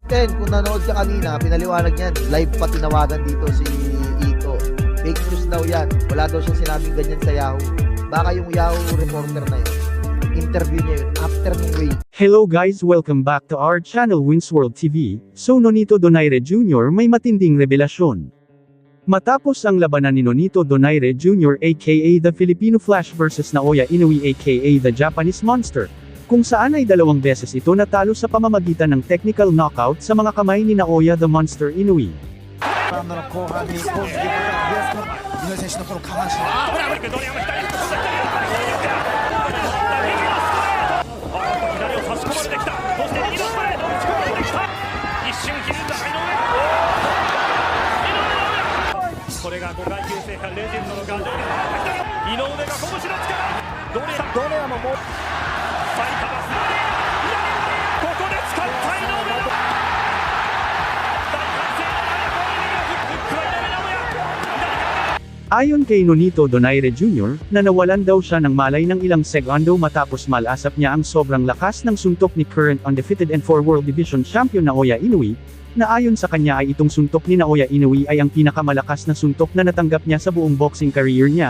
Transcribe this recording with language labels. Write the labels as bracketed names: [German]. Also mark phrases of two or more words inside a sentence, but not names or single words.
[Filipino] Ken, kung nanood ka kanina, pinaliwanag niyan, live pa tinawagan dito si Ito. [English] Fake news [Filipino] daw yan. Wala daw siyang sinabing ganyan sa Yahoo. Baka yung Yahoo reporter na yun. Interview niya yun after ng way. [English] Hello guys, welcome back to our channel Winsworld TV. [Filipino] So Nonito Donaire Jr. may matinding revelasyon. Matapos ang labanan ni Nonito Donaire Jr. [English] aka the Filipino Flash versus Naoya Inoue aka the Japanese Monster, [Filipino] kung saan ay 2 beses ito natalo sa pamamagitan ng technical knockout sa mga kamay ni Naoya the Monster Inoue. [Japanese] ラウンドの後半に攻撃力が出やすくなった井上選手のこの下半身左を差し込まれてきた。そして右のストレートを打ち込まれてきた。一瞬ひるんだ井上。これが5階級制覇レジェンドのガードル井上が拳の力ドネアももうサイカバスここで使った井上の大歓声のフックは井上尚弥。 [Filipino] Ayon kay Nonito Donaire Jr., nawalan daw siya ng malay ng ilang segundo matapos malasap niya ang sobrang lakas ng suntok ni [English] current undefeated and 4 World Division Champion [Filipino] Naoya Inoue, na ayon sa kanya ay itong suntok ni Naoya Inoue ay ang pinakamalakas na suntok na natanggap niya sa buong [English] boxing career [Filipino] niya.